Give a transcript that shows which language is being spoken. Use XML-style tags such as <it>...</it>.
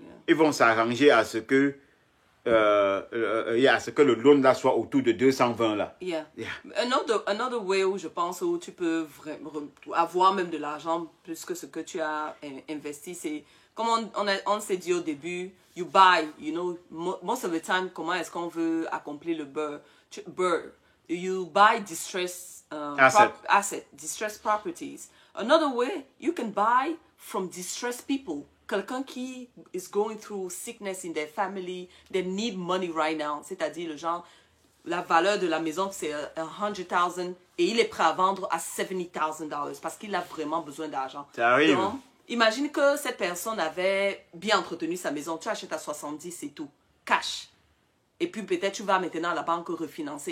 <fr>Ils vont s'arranger à ce que le loan là soit autour de 220 là. Yeah.</fr> <en>Another way</en> <fr>où je pense où tu peux avoir même de l'argent plus que ce que tu as investi, c'est comme on s'est dit au début,</fr> <en>you buy, you know, most of the time,</en> <fr>comment est-ce qu'on veut accomplir le beurre?</fr> <en>You buy distressed distressed properties. Another way, you can buy from distressed people.</en> <fr>Quelqu'un qui</fr> <en>is going through sickness in their family, they need money right now.</en> <fr>C'est-à-dire, le genre, la valeur de la maison, c'est $100,000 et il est prêt à vendre à $70,000 parce qu'il a vraiment besoin d'argent. Ça arrive. Donc, imagine que cette personne avait bien entretenu sa maison. Tu achètes à 70, c'est tout. Cash. Et puis peut-être tu vas maintenant à la banque refinancer.</fr>